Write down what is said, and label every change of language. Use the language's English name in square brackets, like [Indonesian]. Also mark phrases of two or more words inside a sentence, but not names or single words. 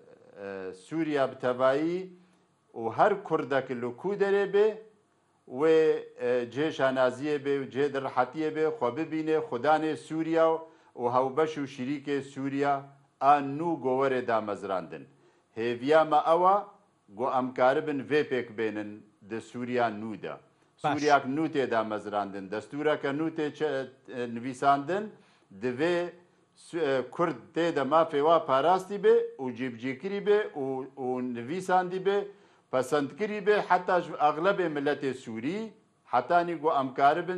[Kurdish] سووریا بتەڤایی و هەر کوردەک لە کو دەرێ بێ وێ جێ شانازیە بێ و جێ دڕەحەتیە بێ خۆ ببینێ خودانێ سووریا و هەوبەش و شریکێ سووریا ئان نو گۆوەرێ دامەزراندن هێڤیامە ئەوە گۆ ئەمکاربن vê pêk bênin di Sûriya nû de Sûriyak nû tê damezrandin destûreke nû tê nivîsandin divê Kurd tê de mafê wa parastî bê û cîbcîkirî bê û nivîsandî bê pesendkirî bê heta ji eglebê milletê Sûrî hetanî got em karibin